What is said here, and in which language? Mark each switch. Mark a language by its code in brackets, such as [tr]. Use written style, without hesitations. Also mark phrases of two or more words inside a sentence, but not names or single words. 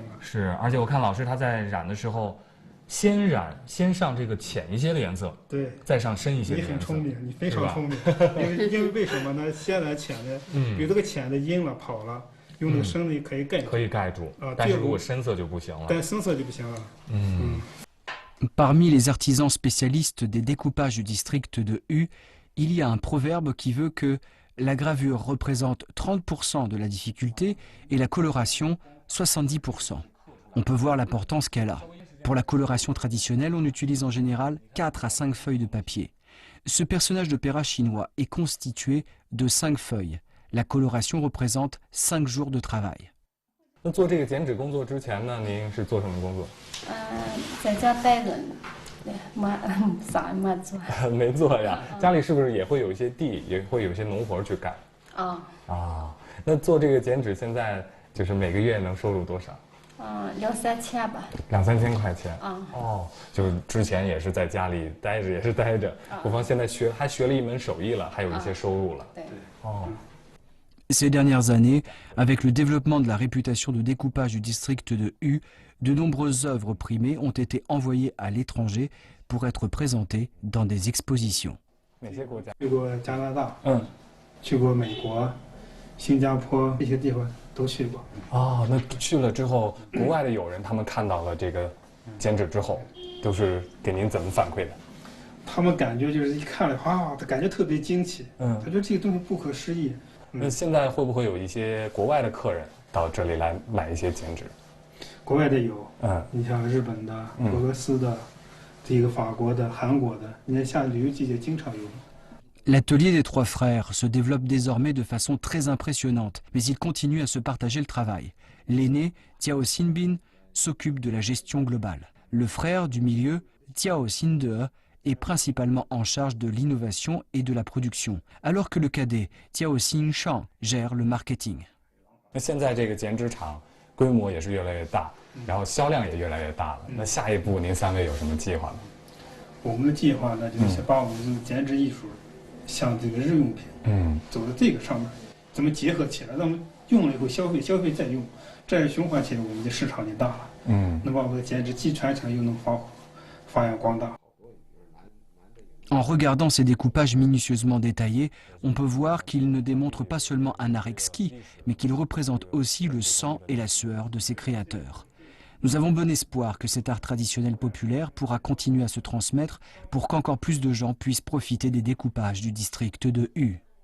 [zh] 是，而且我看老师他在染的时候，先上这个浅一些的颜色，对，再上深一些的颜色。你很聪明，你非常聪明。因为为什么呢？先染浅的，比如这个浅的阴了跑了。用那个深的可以盖住，但是如果深色就不行了。但深色就不行了。 [fr] Parmi les artisans spécialistes des découpages du district de Hu, il y a un proverbe qui veut que la gravure représente 30% de la difficulté et la coloration 70%. On peut voir l'importance qu'elle a. Pour la coloration traditionnelle, on utilise en général 4 à 5 feuilles de papier. Ce personnage d'opéra chinois est constitué de 5 feuilles. La coloration représente 5 jours de travail. [zh] 那做这个剪纸工作之前呢，您是做什么工作？在家待着呢，啥也没做。没做呀？家里是不是也会有一些地，也会有一些农活去干？那做这个剪纸现在就是每个月能收入多少？2、3千吧。 2、3千块钱。就是之前也是在家里待着，不妨现在还学了一门手艺了，还有一些收入了。对。 [fr] Ces dernières années, avec le développement de la réputation de découpage du district de Hu, de nombreuses œuvres primées ont été envoyées à l'étranger pour être présentées dans des expositions. [zh] 哪些国家？去过加拿大，去过美国、新加坡这些地方都去过。那去了之后，国外的友人他们看到了这个剪纸之后，都是给您怎么反馈的？他们感觉就是一看了他感觉特别惊奇，他觉得这个东西不可思议。那现在会不会有一些国外的客人到这里来买一些剪纸？国外的有，你像日本的、俄罗斯的，这个法国的、韩国的，你看下旅游季节经常有。 [fr] L'atelier des trois frères se développe désormais de façon très impressionnante, mais ils continuent à se partager le travail. L'aîné, Tiao Sinbin, s'occupe de la gestion globale. Le frère du milieu, Tiao Sinde, est principalement en charge de l'innovation et de la production, alors que le cadet, Tiao Xingshang, gère le marketing. [zh] 那现在这个剪纸厂规模也是越来越大，然后销量也越来越大了。那下一步您3位有什么计划呢？我们的计划呢，就是把我们这个剪纸艺术向这个日用品，走到这个上面，怎么结合起来？让我们用了以后消费，消费再用，这样循环起来，我们的市场就大了。能把我们的剪纸既传承又能发扬光大。 [fr] En regardant ces découpages minutieusement détaillés, on peut voir qu'ils ne démontrent pas seulement un art exquis, mais qu'ils représentent aussi le sang et la sueur de ses créateurs. Nous avons bon espoir que cet art traditionnel populaire pourra continuer à se transmettre pour qu'encore plus de gens puissent profiter des découpages du district de Hu.